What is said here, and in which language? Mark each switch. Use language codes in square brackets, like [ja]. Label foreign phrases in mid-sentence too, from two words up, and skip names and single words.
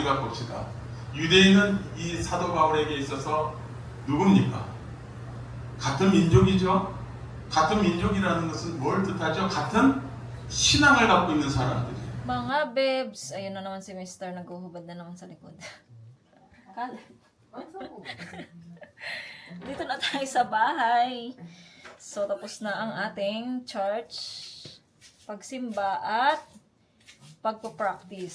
[ko] 봅시다. 유대인은 이 사도 바울에게 있어서 누굽니까? 같은 민족이죠. 같은 민족이라는 것은 뭘 뜻하죠? 같은 신앙을 갖고 있는 사람들이에요. [tl] Mga bebs, ayun na naman si Mr. Naghuhubad na naman sa likod. Dito na tayo sa bahay. So, tapos na ang ating church, pagsimba at pagpo-practice.